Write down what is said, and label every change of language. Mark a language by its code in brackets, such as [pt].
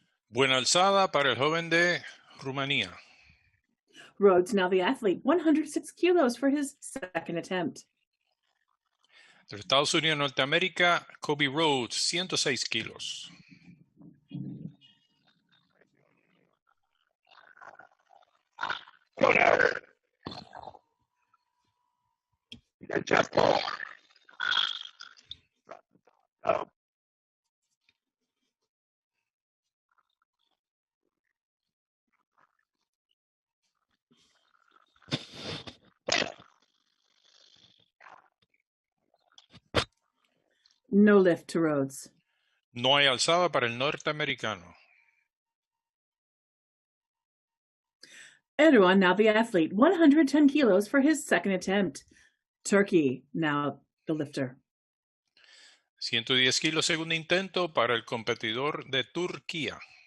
[es] Buena alzada para el joven de Rumanía. [en] Rhodes, now the athlete, 106 kilos for his second attempt. [es] De los Estados Unidos de Norteamérica, Kobe Rhodes, 106 kilos. [en] No lift to Rhodes. [es] No hay alzada para el norteamericano. [en] Erdogan, now the athlete, 110 kilos for his second attempt. Turkey, now the lifter. [es] 110 kilos segundo intento para el competidor de Turquía.